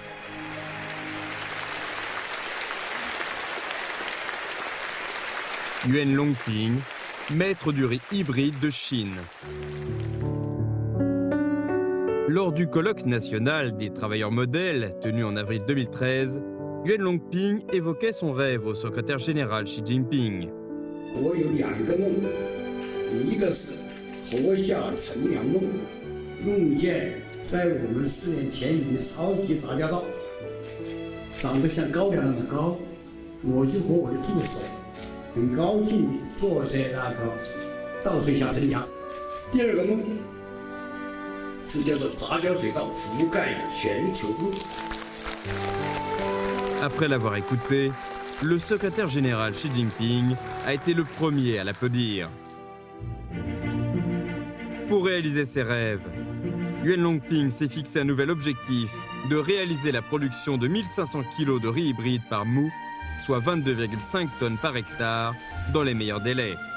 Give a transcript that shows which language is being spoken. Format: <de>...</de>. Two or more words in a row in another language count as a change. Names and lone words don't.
<fr>Yuan Longping, maître du riz hybride de Chine. Lors du colloque national des travailleurs modèles tenu en avril 2013, Yuan Longping évoquait son rêve au secrétaire général Xi Jinping.</fr> <zh>我有2个梦，一个是活下乘凉梦，梦见在我们四面田里的超级杂交稻，长得像高粱那么高，我就和我的助手很高兴地坐在那个稻穗下乘凉。第2个梦是叫做杂交水稻覆盖全球路。</zh> <fr>Après l'avoir écouté, le secrétaire général Xi Jinping a été le premier à l'applaudir. Pour réaliser ses rêves, Yuan Longping s'est fixé un nouvel objectif de réaliser la production de 1500 kg de riz hybride par mout, soit 22,5 tonnes par hectare, dans les meilleurs délais.</fr>